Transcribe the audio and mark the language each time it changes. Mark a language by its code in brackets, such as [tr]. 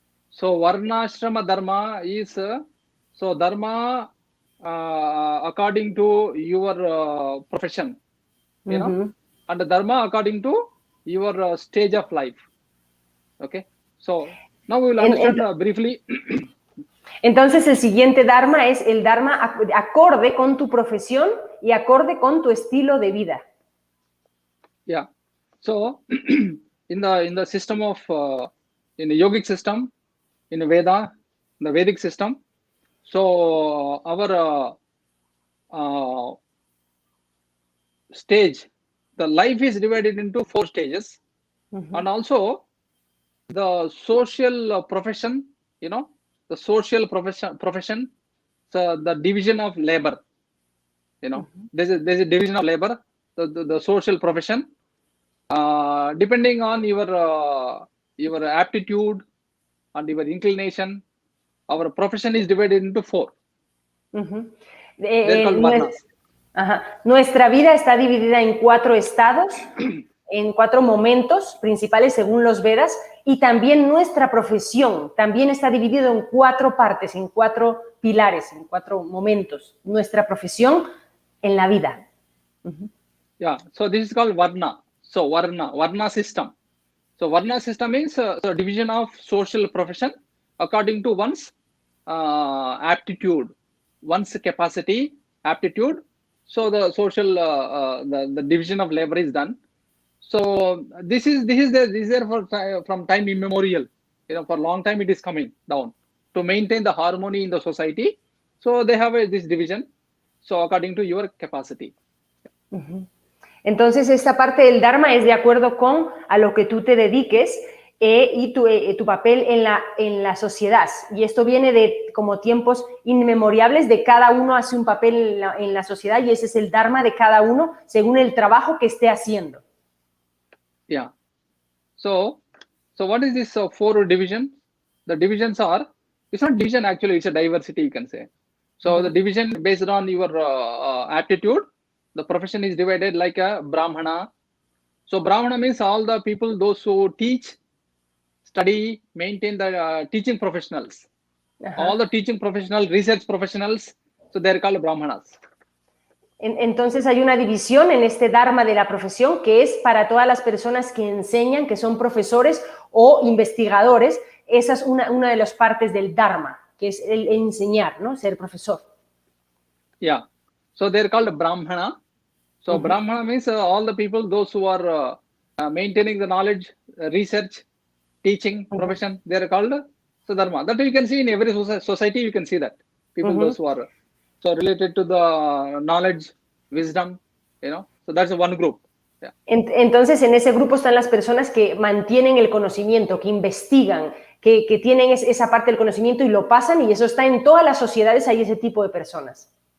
[en] So Varnashrama Dharma is dharma according to your profession, and the dharma according to your stage of life. Okay. So now we will understand briefly. [es] Entonces el siguiente dharma es el dharma acorde con tu profesión y acorde con tu estilo de vida. [en] Yeah. So in the system of in the yogic system, in the Veda, the Vedic system, so our stage, the life is divided into 4 stages, and also the social profession, the social profession, so the division of labor, there's a division of labor, the social profession, depending on your aptitude and your inclination, our profession is divided into 4. They're called varnas. [es] Nuestra vida está dividida en 4 estados, en 4 momentos principales según los Vedas, y también nuestra profesión también está dividido en 4 partes, en 4 pilares, en 4 momentos. Nuestra profesión en la vida. [en] Yeah, so this is called varna. So varna system. So varna system means the division of social profession according to one's aptitude, one's capacity, aptitude. So the social the division of labor is done. So this is there from time immemorial. For a long time it is coming down to maintain the harmony in the society. So they have this division. So according to your capacity. [es] Entonces esta parte del Dharma es de acuerdo con a lo que tú te dediques y tu papel en la sociedad. Y esto viene de como tiempos inmemoriales, de cada uno hace un papel en la sociedad y ese es el Dharma de cada uno según el trabajo que esté haciendo. [en] Yeah. So what is this 4 divisions? The divisions are, it's not division actually, it's a diversity you can say. So the division based on your aptitude, the profession is divided like a Brahmana. So Brahmana means all the people, those who teach, study, maintain the teaching professionals. All the teaching professionals, research professionals, So they're called Brahmanas. [es] Entonces hay una división en este Dharma de la profesión que es para todas las personas que enseñan, que son profesores o investigadores. Esa es una de las partes del Dharma, que es el enseñar, ¿no? Ser profesor. [en] Yeah. So they're called Brahmana. So Brahmana means all the people, those who are maintaining the knowledge, research, teaching, profession, they're called Dharma. That you can see in every society, you can see that. People, those who are so related to the knowledge, wisdom, so that's one group. Yeah. [es] Entonces, en ese grupo están las personas que mantienen el conocimiento, que investigan, que tienen esa parte del conocimiento y lo pasan, y eso está en todas las sociedades, hay ese tipo de personas.